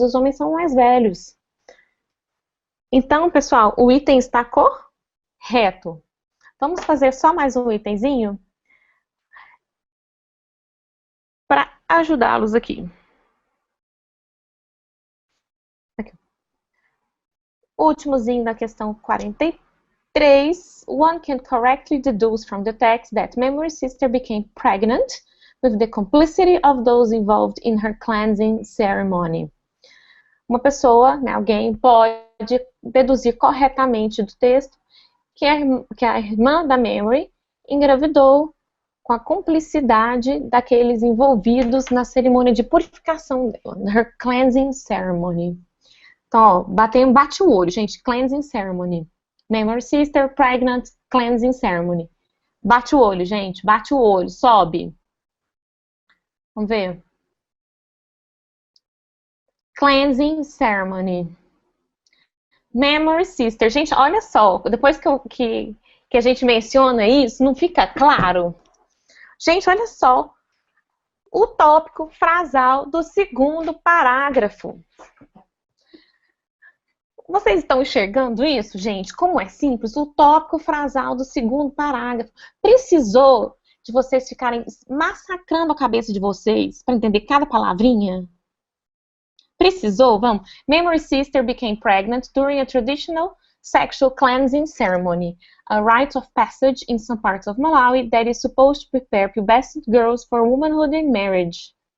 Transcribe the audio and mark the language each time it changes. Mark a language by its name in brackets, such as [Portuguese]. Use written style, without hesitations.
[Portuguese] Os homens são mais velhos. Então, pessoal, o item está correto. Vamos fazer só mais um itemzinho para ajudá-los aqui. Últimozinho da questão 43. [English] One can correctly deduce from the text that Memory's sister became pregnant with the complicity of those involved in her cleansing ceremony. [Portuguese] Uma pessoa, né, alguém pode deduzir corretamente do texto que a irmã da Memory engravidou com a cumplicidade daqueles envolvidos na cerimônia de purificação dela, [English] her cleansing ceremony. [Portuguese] Então, ó, bate o olho, gente, [English] cleansing ceremony. Memory sister, pregnant, cleansing ceremony. [Portuguese] Bate o olho, gente, bate o olho, sobe. Vamos ver. [English] Cleansing ceremony. Memory sister. [Portuguese] Gente, olha só, depois que a gente menciona isso, não fica claro? Gente, olha só. O tópico frasal do segundo parágrafo. Vocês estão enxergando isso, gente? Como é simples? O tópico frasal do segundo parágrafo. Precisou de vocês ficarem massacrando a cabeça de vocês para entender cada palavrinha? Precisou? Vamos. [English] Memory sister became pregnant during a traditional sexual cleansing ceremony, a rite of passage in some parts of Malawi that is supposed to prepare pubescent girls for womanhood and marriage.